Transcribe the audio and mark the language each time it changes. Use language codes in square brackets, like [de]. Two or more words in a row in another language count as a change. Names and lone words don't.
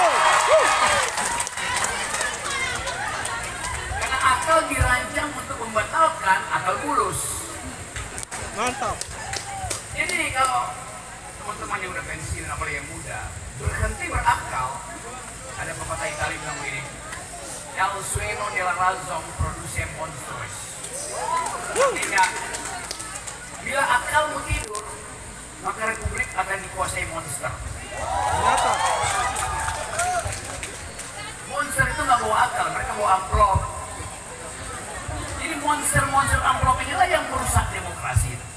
[id] Karena akal dirancang untuk membatalkan akal bulus. Mantap. Jadi kalau teman-teman yang udah pensiun, apalagi yang muda, berhenti berakal, ada pepatah Italia bilang begini, [es] el sueño de la razón produce monstruos. [id] Artinya, bila akalmu tidur, maka republik akan dikuasai monster. Mantap. Monster itu nggak bawa akal, mereka bawa amplop. Jadi monster-monster amplop inilah yang merusak demokrasi.